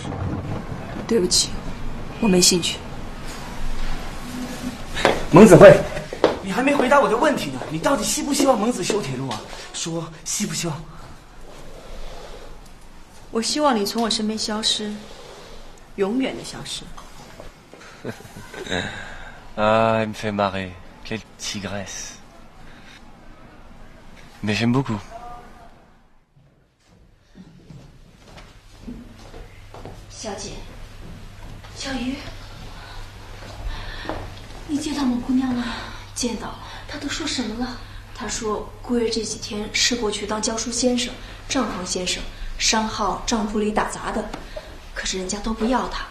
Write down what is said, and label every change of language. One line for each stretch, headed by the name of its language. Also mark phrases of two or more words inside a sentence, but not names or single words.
Chinese: 对不起，我没兴趣。蒙子慧，你还没回答我的问题呢。你到底希不希望蒙子修铁路啊？说希不希望？我希望你从我身边消失，永远的消失。
French: Ah, elle me fait marrer. Quelle tigresse. Mais j'aime beaucoup.
Chinese: 小姐，小鱼，你见到蒙姑娘了？见到了。他都说什么了？他说顾月这几天试过去当教书先生、账房先生，商号账簿里打杂的，可是人家都不要他。